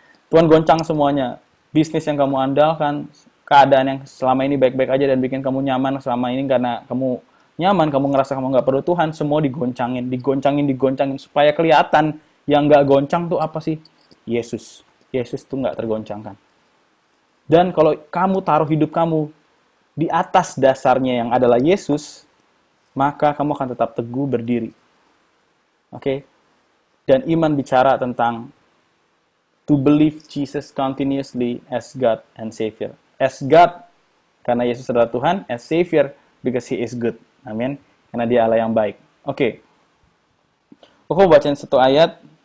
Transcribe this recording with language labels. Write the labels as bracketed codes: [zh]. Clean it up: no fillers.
[id] Tuhan goncang semuanya. Bisnis yang kamu andalkan, keadaan yang selama ini baik-baik aja dan bikin kamu nyaman selama ini karena kamu nyaman, kamu ngerasa kamu nggak perlu Tuhan, semua digoncangin, supaya kelihatan yang nggak goncang tuh apa sih? Yesus. Yesus tuh nggak tergoncangkan. Dan kalau kamu taruh hidup kamu di atas dasarnya yang adalah Yesus, maka kamu akan tetap teguh berdiri. Oke? Dan iman bicara tentang [en] to believe Jesus continuously as God and Savior. As God, [id] karena Yesus adalah Tuhan, [en] as Savior, because He is good. Amin. [id] Karena dia Allah yang baik. Oke. Aku bacain satu ayat.